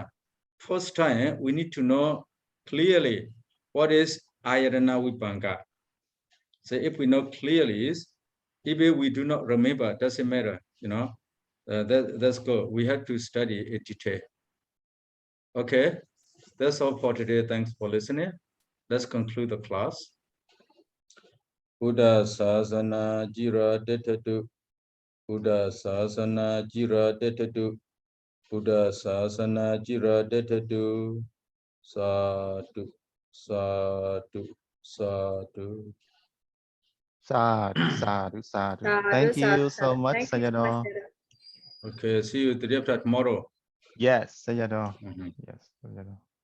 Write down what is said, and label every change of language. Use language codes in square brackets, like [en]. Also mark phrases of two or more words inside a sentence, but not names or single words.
[en] First time, we need to know clearly what is Āyatanavibhaṅga. So if we know clearly, even we do not remember, doesn't matter, that's good. We have to study in detail. Okay, that's all for today. Thanks for listening. Let's conclude the class. [pi] Buddha Sasana Jira Detatu. Buddha Sasana Jira Detatu. Buddha Sasana Jira Detatu. Sadhu, sadhu, sadhu. Sadhu, sadhu, sadhu. [en] Thank you so much, Sayadaw. Okay, see you the day after tomorrow. Yes, Sayadaw. Yes, Sayadaw.